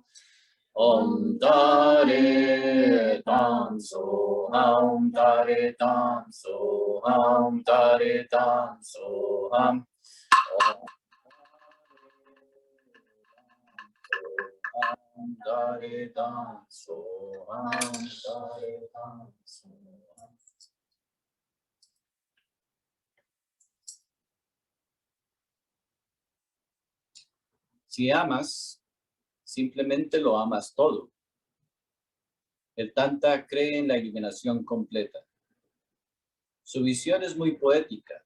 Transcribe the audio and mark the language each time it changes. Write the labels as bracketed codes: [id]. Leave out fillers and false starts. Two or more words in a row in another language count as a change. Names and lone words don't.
[sa] ॐ तारे तं सो हं, तारे तं सो हं, तारे तं सो हं. ॐ तारे तं सो हं, तारे तं सो हं. [es] Si amas, simplemente lo amas todo. El Tantra cree en la iluminación completa. Su visión es muy poética.